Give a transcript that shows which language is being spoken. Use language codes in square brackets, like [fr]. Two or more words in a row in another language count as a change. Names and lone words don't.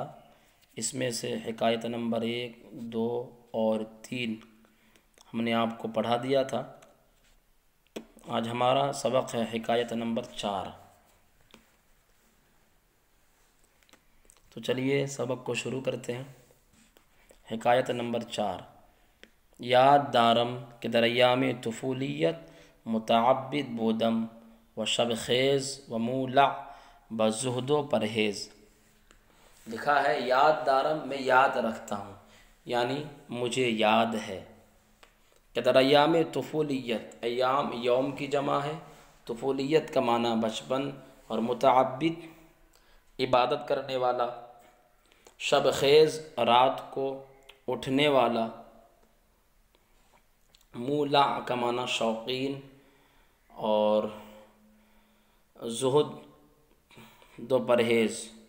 [ur] اس میں سے حکایت نمبر 1، 2 اور 3 ہم نے آپ کو پڑھا دیا تھا۔ آج ہمارا سبق ہے حکایت نمبر 4۔ تو چلیے سبق کو شروع کرتے ہیں۔ حکایت نمبر 4۔ [fa] یاد دارم کہ در ایام طفولیت متعبد بودم و شب خیز و مولع بزہد و پرہیز۔ [ur] لکھا ہے [fa] یاد دارم، [ur] میں یاد رکھتا ہوں، یعنی مجھے یاد ہے کہ [fa] در ایام طفولیت، [ur] ایام یوم کی جمع ہے، طفولیت کا معنی بچپن، اور متعبد عبادت کرنے والا، شب خیز رات کو اٹھنے والا، مولع کا معنی شوقین، اور زہد دو پرہیز۔